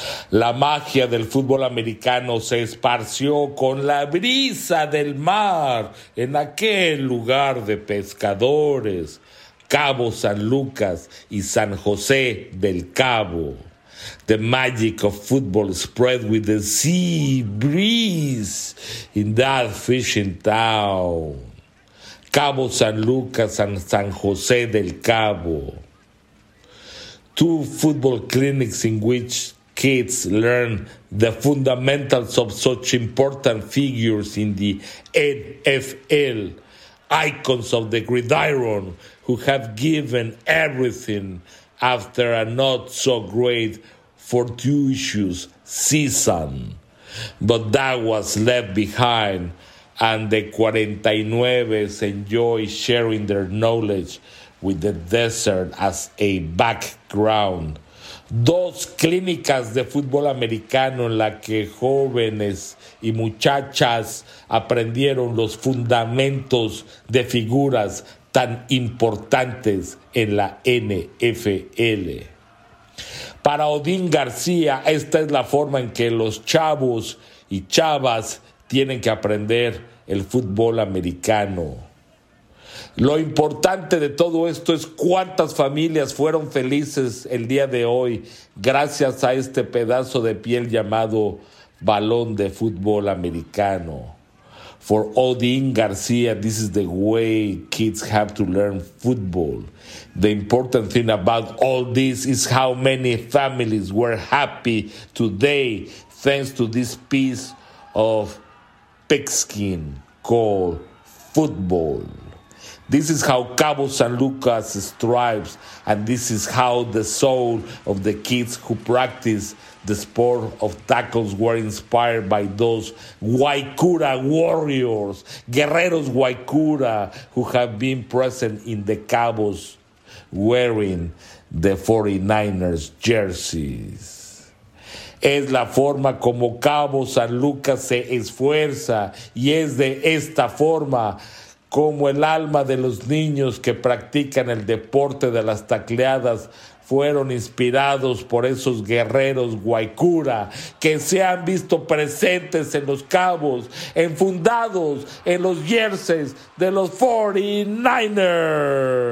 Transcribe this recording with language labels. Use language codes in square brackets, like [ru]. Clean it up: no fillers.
[es] La magia del fútbol americano se esparció con la brisa del mar en aquel lugar de pescadores, Cabo San Lucas y San José del Cabo. [en] The magic of football spread with the sea breeze in that fishing town. Cabo San Lucas and San José del Cabo. Two football clinics in which kids learn the fundamentals of such important figures in the NFL. Icons of the gridiron who have given everything after a not-so-great fortuitous season. But that was left behind, and the 49ers enjoy sharing their knowledge with the desert as a background. [es] Dos clínicas de fútbol americano en la que jóvenes y muchachas aprendieron los fundamentos de figuras tan importantes en la NFL. Para Odín García, esta es la forma en que los chavos y chavas tienen que aprender el fútbol americano. Lo importante de todo esto es cuántas familias fueron felices el día de hoy gracias a este pedazo de piel llamado balón de fútbol americano. [en] For Odín García, this is the way kids have to learn football. The important thing about all this is how many families were happy today thanks to this piece of pigskin called football. This is how Cabo San Lucas strives, and this is how the soul of the kids who practice the sport of tackles were inspired by those Guaycura warriors, [es] guerreros Guaycura, [en] who have been present in the Cabos wearing the 49ers jerseys. [es] Es la forma como Cabo San Lucas se esfuerza, y es de esta forma como el alma de los niños que practican el deporte de las tacleadas fueron inspirados por esos guerreros Guaycura que se han visto presentes en los Cabos, enfundados en los jerseys de los 49ers.